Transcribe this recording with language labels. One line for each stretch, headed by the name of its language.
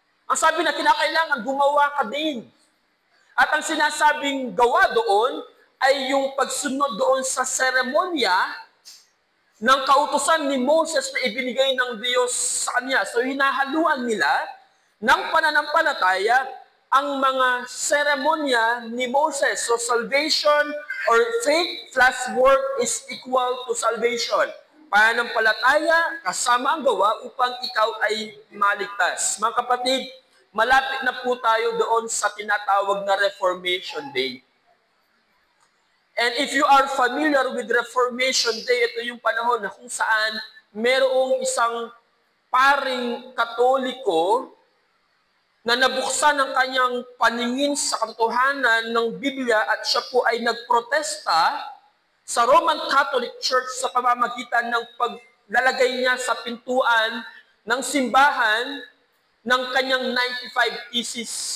Filipino: Ang sabi na kinakailangan, gumawa ka din. At ang sinasabing gawa doon ay yung pagsunod doon sa seremonya ng kautusan ni Moses na ibinigay ng Diyos sa kanya. So hinahaluan nila ng pananampalataya ang mga seremonya ni Moses.
English: So salvation or faith plus work is equal to salvation.
Filipino: Pananampalataya kasama ang gawa upang ikaw ay maligtas. Mga kapatid, malapit na po tayo doon sa tinatawag na Reformation Day.
English: And if you are familiar with Reformation Day,
Filipino: ito yung panahon na kung saan merong isang paring Katoliko na nabuksan ang kanyang paningin sa katotohanan ng Biblia at siya po ay nagprotesta sa Roman Catholic Church sa pamamagitan ng paglalagay niya sa pintuan ng simbahan ng kanyang 95 thesis.